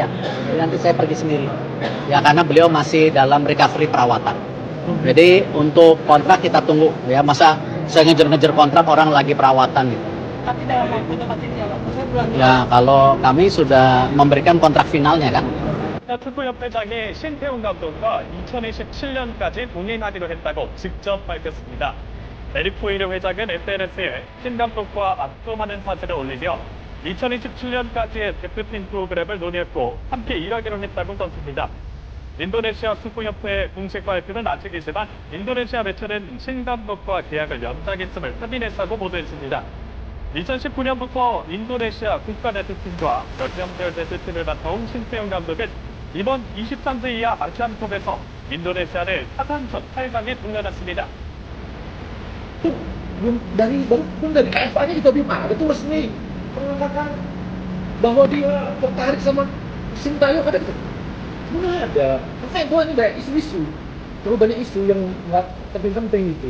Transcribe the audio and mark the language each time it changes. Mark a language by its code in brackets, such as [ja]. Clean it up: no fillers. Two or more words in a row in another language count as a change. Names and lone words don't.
[id] Jadi nanti saya pergi sendiri. Ya karena beliau masih dalam recovery perawatan. Jadi untuk kontrak kita tunggu ya, masa saya ngejar-ngejar kontrak orang lagi perawatan gitu. Tapi dalam waktu dekat ini Ya kalau kami sudah memberikan kontrak finalnya kan. [ko] 축구협회장이 신태용 감독과 2027년까지 동행하기로 했다고 직접 밝혔습니다. 에릭 포이르 회장은 SNS에 신 감독과 맞서하는 사진을 올리며 2027년까지의 대표팀 프로그램을 논의했고 함께 일하기로 했다고 썼습니다. 인도네시아 축구협회 공식 발표는 아직이지만 인도네시아 매체는 신 감독과 계약을 연장했음을 확인했다고 보도했습니다. 2019년부터 인도네시아 국가대표팀과 연령별 대표팀을 맡아온 신태용 감독은 이번 23세 이하 아시안컵에서 인도네시아를 4강전 8강에 돌려놨습니다. [id] dari kampanye juga belum ada tuh resmi mengatakan bahwa dia tertarik sama Sintayong ada nggak? Belum ada. Makanya gue ini banyak isu-isu. Terlalu banyak isu yang nggak penting-penting itu.